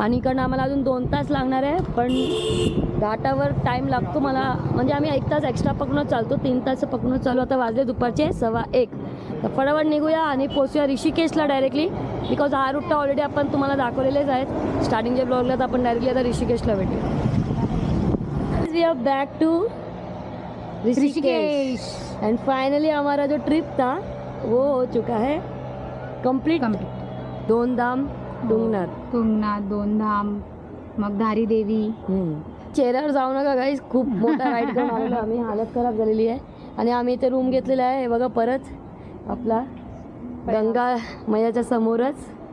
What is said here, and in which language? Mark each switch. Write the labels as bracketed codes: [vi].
[mr] आणि इकडनं आम्हाला अजून 2 तास लागणार आहे, पण घाटावर टाईम लागतो मला, म्हणजे आम्ही 1 तास एक्स्ट्रा पकडूनच चालतो, 3 तास पकडूनच चालू. आता वाजले दुपारचे 1:15. तर फटाफट निघूया आणि पोचूया ऋषिकेशला डायरेक्टली, बिकॉज हा रूट ऑलरेडी आपण तुम्हाला दाखवलेलेच आहेत स्टार्टिंगच्या ब्लॉगला. तर आपण डायरेक्टली आता ऋषिकेशला भेटूया. [en] we are back to Rishikesh [hi] and finally हमारा जो ट्रिप था वो हो चुका है कंप्लीट. [mr] 2 धाम डुंगनाथ, तुंगनाथ, 2 धाम, मग धारी देवी. चेहऱ्यावर जाऊ नका गाईस, खूप मोठा राईड करून आलेलो आम्ही. हालत खराब झालेली आहे. आणि आम्ही इथे रूम घेतलेला आहे. हे बघा, परत आपला गंगा मैयाच्या समोरच.